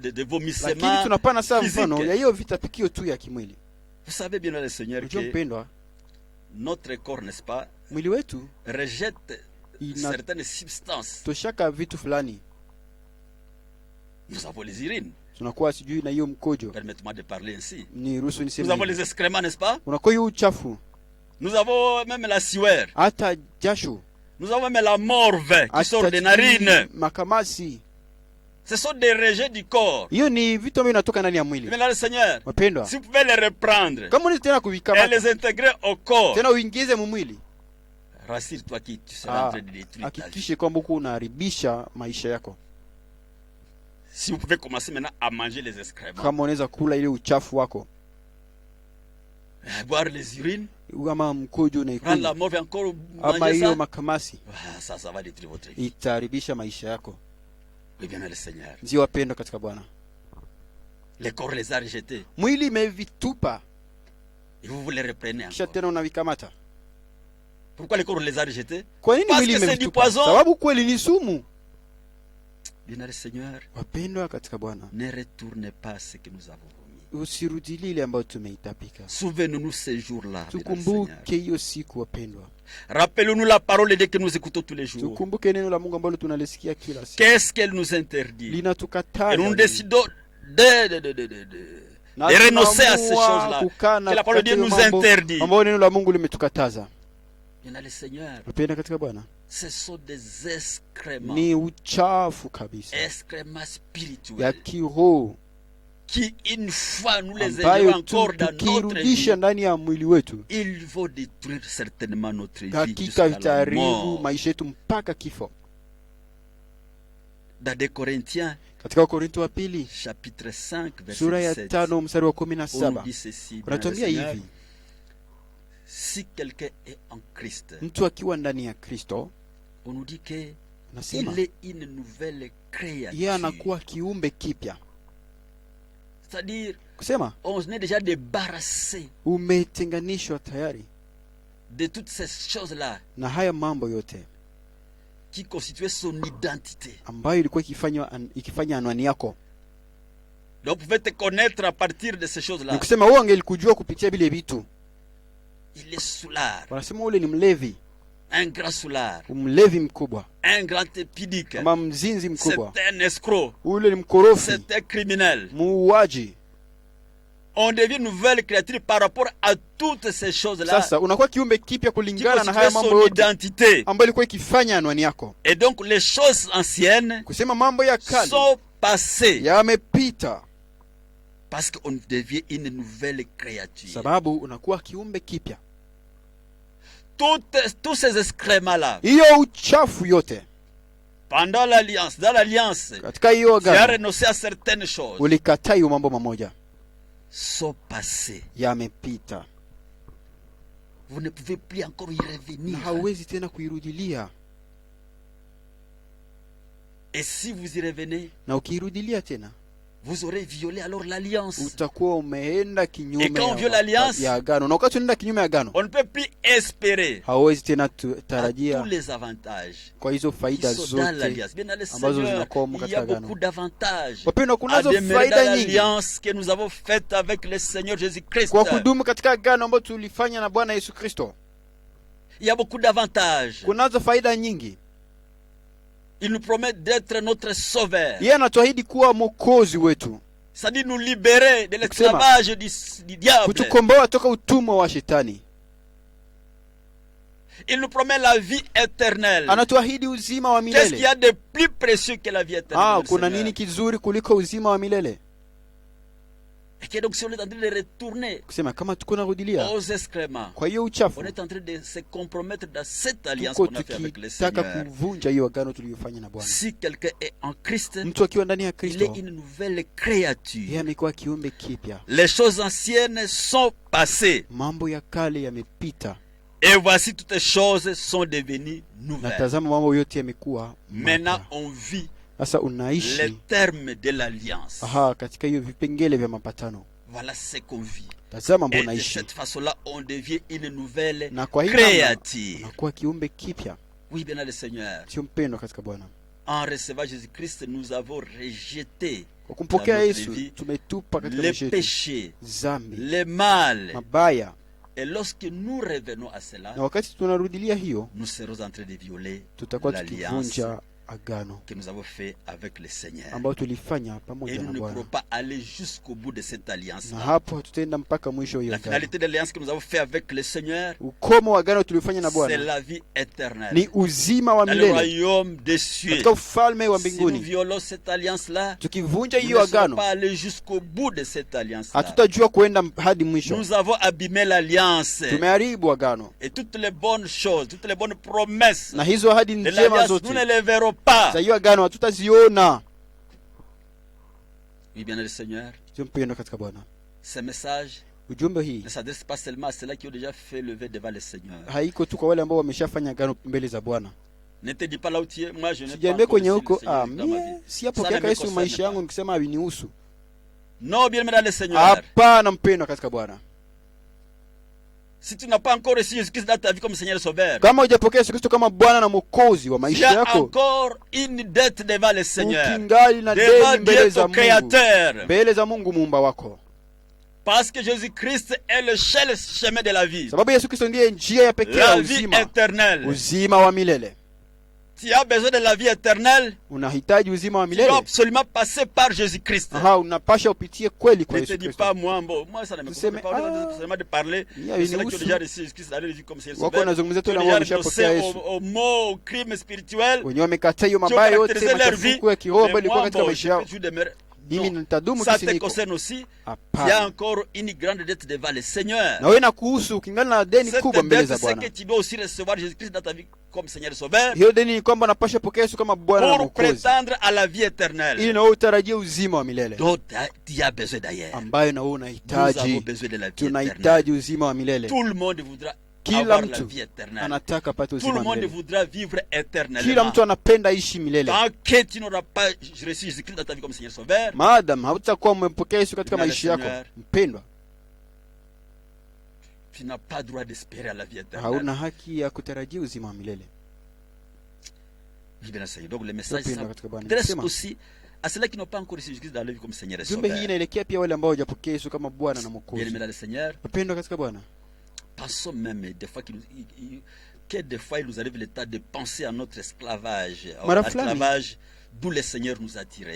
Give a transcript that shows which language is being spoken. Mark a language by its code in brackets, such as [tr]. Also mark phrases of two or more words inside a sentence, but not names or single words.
[sw] Lakini [fr] vomissements [sw] tunapana saa [fr] physiques. [sw] mfano ya hiyo vitapikio tu ya kimwili. [fr] Vous savez bien, le Seigneur, [sw] Unajua [fr] que [sw] mpendwa, [fr] notre corps, n'est-ce pas, [sw] mwili wetu [fr] rejette certaines substances. [sw] inatoshaka vitu fulani, [fr] Nous avons les urines. [sw] tunakuwa sijui na hiyo mkojo, [fr] Permettez-moi de parler ainsi. [sw] ni ruhusu [fr] Nous [sw] niseme [fr] avons [sw] hivi. [fr] les excréments, n'est-ce pas? [sw] Unakuwa hiyo uchafu, [fr] Nous avons même la sueur. [sw] hata jasho, [fr] Nous avons même la morve qui sort [sw] hata [fr] des narines. [sw] makamasi. [fr] Ce sont des rejets du corps. [sw] Hiyo ni vitu ambavyo vinatoka ndani ya mwili. [fr] Maintenant, le Seigneur, [sw] Wapendwa, [fr] si vous pouvez les reprendre [sw] kama unaweza tena [fr] et [sw] kuvikamata [fr] les intégrer au corps, [sw] tena uingize mu mwili, [fr] rassure-toi que tu seras en train de détruire ta vie. [sw] hakikishe kwamba uko unaharibisha maisha yako. [fr] Si vous pouvez commencer maintenant à manger les excréments, [sw] Kama unaweza kula ile uchafu wako, [fr] boire les urines, [sw] ama mkojo [fr] prendre la [sw] unaikunywa, [fr] morve encore, [sw] ama [fr] manger [sw] hiyo [fr] ça, [sw] makamasi, [fr] ça va détruire votre vie. [sw] itaharibisha maisha yako. [fr] Oui, bien, le Seigneur. [sw] Ndio wapendwa katika Bwana, [fr] Le corps les a rejetés [sw] mwili imevitupa [fr] et vous les reprenez [sw] kisha [fr] encore. [sw] tena unavikamata. [fr] Pourquoi le corps les a rejetés? [sw] Kwa nini [fr] Parce [sw] mwili [fr] que c'est du [sw] imevitupa? [fr] poison. [sw] Sababu kweli ni sumu. [fr] Bien, le Seigneur, [sw] Wapendwa katika Bwana, [fr] ne retournez pas ce que nous avons vomi. [sw] usirudili ile ambayo tumeitapika. [fr] Souvenons-nous ces jours-là. bien, le Seigneur. [sw] Tukumbuke hiyo siku wapendwa, [fr] Rappelons-nous la parole dès que nous écoutons tous les jours. [sw] tukumbuke neno la Mungu ambalo tunalisikia kila siku, [fr] Qu'est-ce qu'elle nous interdit? [sw] linatukataza [fr] Et nous [sw] nini? [fr] décidons [sw] Na [fr] de renoncer à ces [sw] tunaamua [fr] choses-là. [sw] kukaa na [fr] Que la parole de Dieu [sw] kukataa [fr] nous [sw] mambo [fr] interdit. [sw] ambayo neno la Mungu limetukataza. [fr] Bien, le Seigneur, [sw] Wapendwa katika Bwana, [fr] ce sont des excréments. [sw] ni uchafu kabisa [fr] Excréments [sw] ya [fr] spirituels. [sw] kiroho [fr] Qui, une fois nous les [sw] ambayo [fr] élevons encore dans notre [sw] tukirudisha [fr] vie, [sw] ndani ya mwili wetu, [fr] ils vont détruire certainement notre vie [sw] hakika [fr] jusqu'à la [sw] vitaharibu [fr] mort. [sw] maisha yetu mpaka kifo. [fr] Dans 2 Corinthiens, [sw] Katika Wakorintho wa pili [fr] chapitre 5, [sw] sura ya [fr] verset 7, [sw] 5 mstari wa [fr] on nous [sw] 17 [fr] dit ceci, bien, le [sw] unatuambia [fr] Seigneur, [sw] hivi: [fr] si quelqu'un est en Christ, [sw] mtu akiwa ndani ya Kristo, [fr] on nous dit que [sw] nasema [fr] il est une nouvelle [sw] yeye [fr] créature. [sw] anakuwa kiumbe kipya, [fr] C'est-à-dire, [sw] kusema [fr] on est déjà débarrassé [sw] umetenganishwa tayari [fr] de toutes ces choses-là [sw] na haya mambo yote [fr] qui constituaient son identité. [sw] ambayo ilikuwa ikifanya anwani yako. [fr] Donc, vous pouvez te connaître à partir de ces [sw] Ni [fr] choses-là. [sw] kusema wewe angelikujua kupitia vile vitu. [fr] Il est soulard, [sw] Wanasema ule ni mlevi, [fr] un grand soulard, [sw] mlevi mkubwa, [fr] un grand épidique, [sw] kama mzinzi mkubwa, [fr] c'est un escroc, [sw] ule ni mkorofi, [fr] c'est un criminel. [sw] muuaji. [fr] On devient une nouvelle créature par rapport à toutes ces choses-là [sw] Sasa unakuwa kiumbe kipya [fr] qui [sw] kulingana na haya [fr] constituaient [sw] mambo [fr] son [sw] yote [fr] identité. [sw] ambayo ilikuwa ikifanya anwani yako. [fr] Et donc, les choses anciennes [sw] Kusema mambo ya kale [fr] sont passées [sw] yamepita, [fr] parce qu'on devient une nouvelle créature. [sw] sababu unakuwa kiumbe kipya. [fr] Tous ces excréments-là, [sw] Hiyo uchafu yote [fr] pendant l'alliance, dans l'alliance, [sw] katika hiyo [fr] tu as [sw] agano [fr] renoncé à certaines choses, [sw] ulikataa hiyo mambo mamoja, [fr] sont passées. [sw] yamepita [fr] Vous ne pouvez plus encore y [sw] na [fr] revenir. [sw] hauwezi tena kuirudilia. [fr] Et si vous y revenez, [sw] Na ukiirudilia tena [fr] vous aurez violé alors l'alliance. [sw] utakuwa umeenda [fr] Et [sw] kinyume [fr] quand on viole l'alliance, [sw] ya agano, na wakati unaenda kinyume ya agano [fr] on ne peut plus espérer [sw] hauwezi tena [fr] à tous [sw] tarajia [fr] les avantages [sw] kwa hizo [fr] qui [sw] faida [fr] sont dans [sw] zote [fr] l'alliance. Bien, dans le [sw] ambazo [fr] Seigneur, [sw] zinakuwa [fr] il y [sw] katika [fr] a [sw] agano. [fr] beaucoup d'avantages [sw] Wapendwa, [fr] à [sw] kunazo [fr] demeurer dans [sw] faida nyingi [fr] l'alliance que nous avons faite avec le Seigneur Jésus-Christ. [sw] kwa kudumu katika agano ambayo tulifanya na Bwana Yesu Kristo. [fr] Il y a beaucoup d'avantages. [sw] Kunazo faida nyingi. [fr] Il nous promet d'être notre sauveur. [sw] Yeye anatuahidi kuwa mwokozi wetu. [fr] C'est-à-dire nous libérer de l'esclavage du diable. [sw] Kutukomboa toka utumwa wa shetani. [fr] Il nous promet la vie éternelle. [sw] Anatuahidi uzima wa [fr] Qu'est-ce qu'il y [sw] milele. [fr] a de plus précieux que la vie éternelle? [sw] Kuna nini kizuri kuliko uzima wa milele? [fr] Et que donc si on est en train de retourner [sw] Kusema kama tuko narudilia [fr] aux excréments, [sw] kwa hiyo uchafu, [fr] on est en train de se compromettre dans cette alliance [sw] tuko [fr] qu'on a fait avec le [sw] tukitaka [fr] Seigneur. [sw] kuvunja hiyo agano tuliyofanya na Bwana. [fr] Si quelqu'un est en Christ, [sw] Mtu akiwa ndani ya [fr] il est [sw] Kristo, [fr] une nouvelle [sw] yeye [fr] créature. [sw] amekuwa kiumbe kipya. [fr] Les choses anciennes sont passées [sw] Mambo ya kale yamepita, [fr] et voici toutes les choses sont devenues [sw] na [fr] nouvelles. [sw] tazama mambo yote yamekuwa [fr] Maintenant [sw] mapya. [fr] on vit [sw] Sasa [fr] les [sw] unaishi [fr] termes de l'alliance. [sw] katika hiyo vipengele vya mapatano. [fr] Voilà ce qu'on vit. [sw] Tazama [fr] Et [sw] mbona [fr] de [sw] unaishi, [fr] cette façon-là, on devient une nouvelle [sw] na kwa hiyo namna [fr] créature. [sw] unakuwa kiumbe kipya. [fr] Oui, bien le Seigneur. [sw] Sio mpendwa katika Bwana. [fr] En recevant Jésus-Christ, nous avons rejeté [sw] Kwa kumpokea [fr] dans notre [sw] Yesu [fr] vie [sw] tumetupa katika [fr] les [sw] maisha yetu [fr] péchés, [sw] dhambi, [fr] les mal. [sw] mabaya, [fr] Et lorsque nous revenons à cela, [sw] na wakati tunarudilia hiyo, [fr] nous serons en train de violer [sw] tutakuwa [fr] l'alliance [sw] tukivunja agano [fr] que nous avons fait avec le Seigneur. [sw] ambayo tulifanya [fr] Et [sw] pamoja [fr] nous [sw] na [fr] ne [sw] Bwana, [fr] pourrons pas aller jusqu'au bout de cette alliance. [sw] na hapo hatutaenda mpaka mwisho wa hiyo [fr] La [sw] agano. [fr] finalité de l'alliance que nous avons fait avec le Seigneur, [sw] Ukomo wa agano tulifanya na [fr] c'est [sw] Bwana [fr] la vie éternelle. [sw] ni uzima wa [fr] Dans le [sw] milele [fr] royaume des cieux. [sw] katika ufalme wa [fr] Si nous [sw] mbinguni. [fr] violons cette alliance-là, [sw] Tukivunja [fr] nous [sw] hiyo [fr] ne serons [sw] agano, [fr] pas aller jusqu'au bout de cette alliance-là. [sw] hatutajua kuenda hadi mwisho. [fr] Nous avons abîmé l'alliance. [sw] Tumeharibu agano, [fr] Et toutes les bonnes choses, toutes les bonnes promesses [sw] na hizo ahadi [fr] de [sw] njema [fr] l'alliance, [sw] zote [fr] nous ne les verrons pas. [sw] za hiyo agano hatutaziona. [fr] Oui, bien le Seigneur, [sw] Sio mpendwa katika Bwana. [fr] ce message [sw] Ujumbe hii [fr] ne s'adresse pas seulement à ceux-là qui ont déjà fait lever devant le Seigneur. [sw] haiko tu kwa wale ambao wameshafanya agano mbele za Bwana. [fr] Ne te dis pas là où tu es, moi je n'ai pas [sw] Sijaambia [fr] encore [sw] kwenye [fr] reçu le [sw] huko [fr] Seigneur dans ma vie. [sw] mie [fr] Ça [sw] siyapokea [fr] ne me [sw] Yesu [fr] concerne [sw] maisha [fr] pas. [sw] yangu nikisema havinihusu. [fr] Non, bien le Seigneur. [sw] Hapana mpendwa katika Bwana. [fr] Si tu n'as pas encore reçu Jésus-Christ dans ta vie comme Seigneur et Sauveur, [sw] Kama hujapokea Yesu Kristo kama Bwana na Mwokozi wa [fr] tu [sw] maisha [fr] as [sw] yako, [fr] encore une dette devant le Seigneur, [sw] ukingali na [fr] devant [sw] deni mbele [fr] Dieu [sw] za [fr] ton [sw] Mungu, [fr] Créateur. [sw] mbele za Mungu muumba wako, [fr] Parce que Jésus-Christ est le seul chemin de la vie, [sw] sababu Yesu Kristo ndiye njia ya pekee ya [fr] la vie [sw] uzima, [fr] éternelle. [sw] uzima wa milele. [fr] Tu as besoin de la vie éternelle, [sw] Unahitaji uzima wa [fr] tu dois [sw] milele, [fr] absolument passer par Jésus-Christ. [sw] unapasha upitie kweli kwa [fr] Ne [sw] Yesu [fr] te dis [sw] Kristo. [fr] pas moi ça ne me [sw] Useme, [fr] concerne pas, seulement de parler [sw] ni [fr] de ceux qui ont [sw] hainihusu. [fr] déjà reçu Jésus-Christ dans leur vie comme Seigneur et [sw] Wako [fr] Sauveur, [sw] wanazungumzia tu [fr] qui [sw] wale [fr] ont [sw] ambao [fr] déjà [sw] wameshapokea [fr] renoncé [sw] Yesu, [fr] aux mots, aux crimes spirituels, [sw] wenyewe wamekataa hiyo [fr] qui ont [sw] mabaya yote, [fr] caractérisé leur vie. [sw] machafuko ya kiroho ambayo [fr] Mais [sw] ilikuwa [fr] moi, [sw] katika [fr] bon, [sw] maisha yao. [fr] je demeure. [sw] Mimi [fr] Non. [sw] nitadumu [fr] Ça [sw] kisi [fr] te [sw] niko. [fr] concerne aussi. Il y a [sw] Hapana. [fr] encore une grande dette devant le Seigneur. [sw] Na wewe nakuhusu, ukingali na deni [fr] Cette [sw] kubwa mbele [fr] dette, [sw] za [fr] c'est que [sw] Bwana. [fr] tu dois aussi recevoir Jésus-Christ dans ta vie comme Seigneur et Sauveur [sw] Hiyo deni ni kwamba napasha pokea Yesu kama Bwana na [fr] pour [sw] Mwokozi, [fr] prétendre à la vie [sw] ili [fr] éternelle [sw] na wewe utarajie uzima wa milele [fr] dont tu as besoin d'ailleurs. [sw] ambayo na wewe [fr] Nous avons [sw] unahitaji. [fr] besoin de la vie éternelle. [sw] Tunahitaji uzima wa milele. [fr] Tout le monde voudra [sw] Kila [fr] avoir la [sw] mtu [fr] vie éternelle. [sw] anataka apate [fr] Tout [sw] uzima [fr] le [sw] wa [fr] monde [sw] milele. [fr] voudra vivre [sw] Kila [fr] éternellement. [sw] mtu anapenda ishi milele. [fr] Tant que tu n'auras pas reçu Jésus-Christ dans ta vie comme Seigneur Sauveur, [sw] Maadam hautakuwa umempokea Yesu katika Bwana maisha yako, [fr] Seigneur. [sw] mpendwa, [fr] tu n'as pas droit d'espérer à la vie éternelle. [sw] hauna haki ya kutarajia uzima wa milele. [fr] Oui, bien Seigneur. Donc le message [sw] Mpendwa katika Bwana, [fr] s'adresse [sw] nasema [fr] aussi à ceux-là qui n'ont pas encore reçu Jésus-Christ dans leur vie comme Seigneur et [sw] jumbe hii [fr] Sauveur. [sw] inaelekea pia wale ambao hawajapokea Yesu kama Bwana na [fr] Bien [sw] Mwokozi. [fr] aimé dans le Seigneur, [sw] Mpendwa katika Bwana, [fr] pensons même des fois que des fois il nous arrive le temps de penser à notre esclavage, [sw] Mara [fr] à [sw] fulani. [fr] l'esclavage d'où le Seigneur nous a tirés.